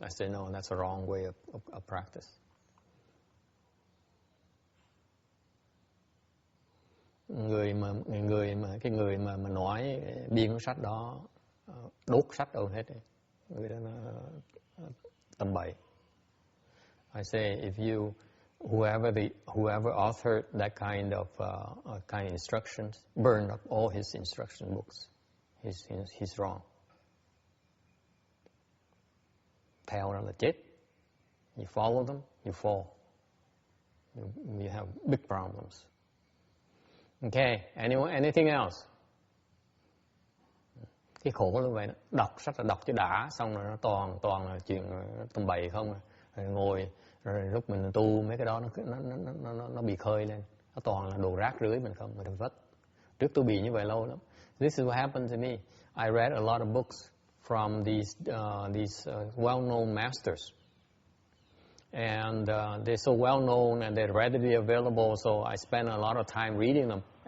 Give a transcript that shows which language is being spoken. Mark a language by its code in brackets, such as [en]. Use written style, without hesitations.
[en] I say no, that's a wrong way of practice. [vi] Người mà nói biên cuốn sách đó đốt sách đâu hết, người đó nó tầm bậy. [en] I say if whoever authored that kind of instructions, burn up all his instruction books. He's wrong. [vi] Theo đó là chết. [en] You follow them, you fall. You have big problems. Okay, anything else? [vi] Cái khổ là vậy đó. Đọc sách là đọc chứ đã, xong rồi nó toàn là chuyện tầm bậy không. Rồi ngồi, rồi lúc mình tu mấy cái đó nó bị khơi lên. Nó toàn là đồ rác rưới mình không, mình vất. Trước tôi bị như vậy lâu lắm. [en] This is what happened to me. I read a lot of books from these well-known masters. And they're so well-known and they're readily available, so I spend a lot of time reading them.